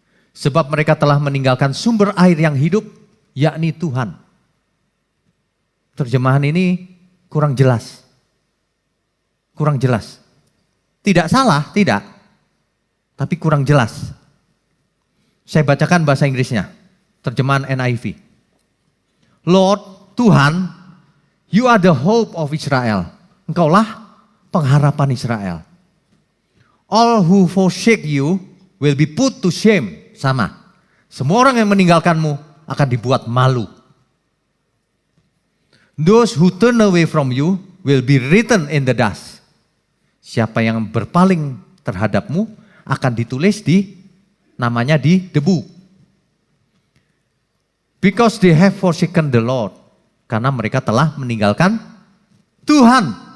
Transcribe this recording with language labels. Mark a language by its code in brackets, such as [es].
[id] Sebab mereka telah meninggalkan sumber air yang hidup, yakni Tuhan. Terjemahan ini kurang jelas. Kurang jelas. Tidak salah, tidak. Tapi kurang jelas. Saya bacakan bahasa Inggrisnya. Terjemahan NIV. [en] Lord, Tuhan, you are the hope of Israel. [id] Engkaulah pengharapan Israel. [en] All who forsake you will be put to shame. [id] Sama. Semua orang yang meninggalkanmu akan dibuat malu. [en] Those who turn away from you will be written in the dust. [id] Siapa yang berpaling terhadapmu akan ditulis namanya di debu. [en] Because they have forsaken the Lord. [id] Karena mereka telah meninggalkan Tuhan.